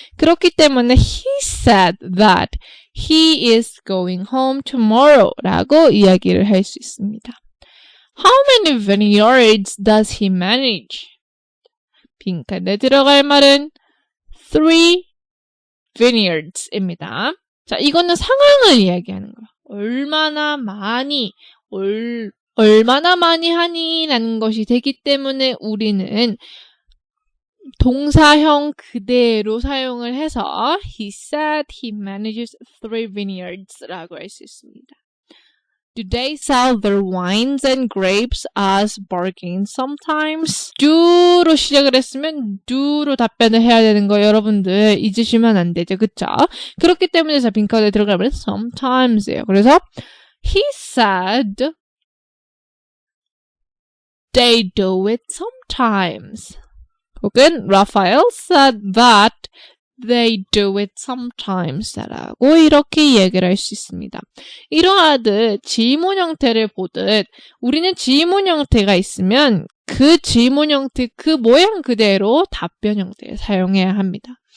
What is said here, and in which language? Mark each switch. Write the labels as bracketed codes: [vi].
[ko] 그렇기 때문에 [en] He said that he is going home tomorrow [ko] 라고 이야기를 할 수 있습니다. [en] How many vineyards does he manage? [ko] 빈칸에 들어갈 말은 3 vineyards입니다. 자, 이거는 상황을 이야기하는 거야. 얼마나 많이 하니? 라는 것이 되기 때문에 우리는 동사형 그대로 사용을 해서 [en] He said he manages 3 vineyards [ko] 라고 할 수 있습니다. [en] Do they sell their wines and grapes as bargain sometimes? [ko] do로 시작을 했으면 do로 답변을 해야 되는 거 여러분들 잊으시면 안 되죠. 그쵸? 그렇기 때문에 자 빈칸에 들어가면 sometimes예요. 그래서 [en] He said they do it sometimes. [ko] 혹은 [en] Raphael said that they do it sometimes 라고 이렇게 얘기를 할 수 있습니다. [ko] 이러하듯 지문 형태를 보듯 우리는 지문 형태가 있으면 그 지문 형태, 그 모양 그대로 답변 형태를 사용해야 합니다.